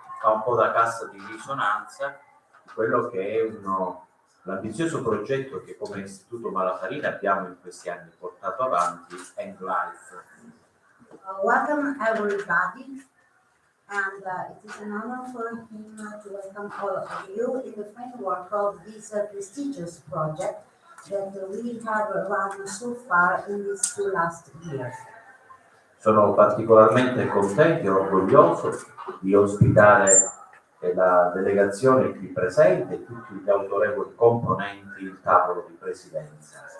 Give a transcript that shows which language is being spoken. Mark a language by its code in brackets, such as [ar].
[it] Fa un po' da cassa di risonanza quello che è l'ambizioso progetto che come Istituto Malafarina abbiamo in questi anni portato avanti, Englife. [en] Welcome everybody, and it is an honor for him to welcome all of you in the framework of this prestigious project that we have run so far in these 2 last years. [it] Sono particolarmente contento e orgoglioso di ospitare la delegazione qui presente e tutti gli autorevoli componenti del tavolo di presidenza.